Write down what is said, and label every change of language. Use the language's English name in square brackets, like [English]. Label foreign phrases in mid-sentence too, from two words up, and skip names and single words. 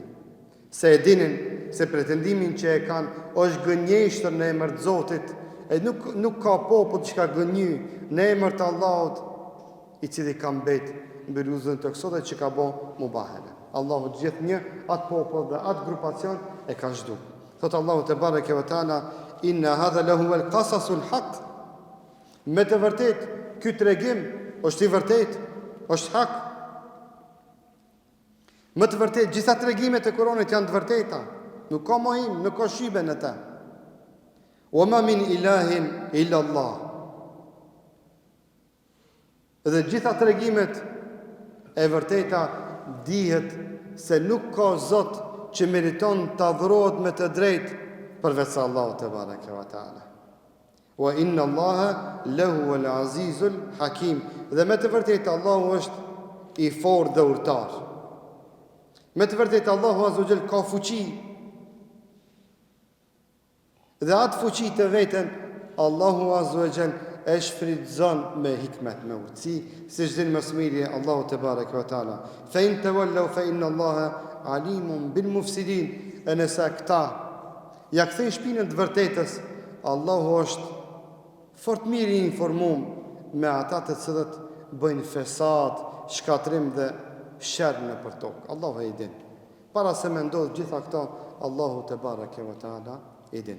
[Albanian] Se e dinin se pretendimin që e kanë është gënjeshtër në emër të Zotit, e nuk ka popull që ka gënjy në emër të Allahut i cili ka mbet mbi rrugën të kësaj që ka bë mubahele. Allahu gjithë një atë popull dhe atë grupacion e ka zhdu. Thotë Allahu [Arabic] تبارك وتعالى, إن هذا له القصص الحق. [Albanian] Me të vërtet, ky tregim është i vërtet, është hak. Me të vërtet, gjitha tregimet e Kuranit janë të vërteta. Nuk ka mohim, nuk ka shibe në ta. [Arabic] وما من إله إلا الله. [Albanian] Dhe gjitha tregimet e vërteta dihet se nuk ka Zot që meriton të adhurohet me të drejtë përveç Allahut [Arabic] تبارك وتعالى. وإن الله له العزيز الحكيم. [Albanian] Dhe me të vërtetë Allahu është i fortë dhe urtar. Me të vërtetë Allahu [Arabic] عز وجل [Albanian] ka fuqi. Dhe atë fuqi të vetën Allahu [Arabic] عز وجل [Albanian] e shfrytëzon me hikmet, me urtësi, si çdo më së miri Allahu [Arabic] تبارك وتعالى. فإن تولوا فإن الله عليم بالمفسدين. [Albanian] E nëse këta ja kthejnë shpinën të vërtetës, Allahu është fort mirë i informuar me ata të cilët bëjnë fesad, shkatrim dhe sherr nëpër tokë. Allahu e din. Para se me ndodh gjitha këto, Allahu [Arabic] تبارك وتعالى [Albanian] e din.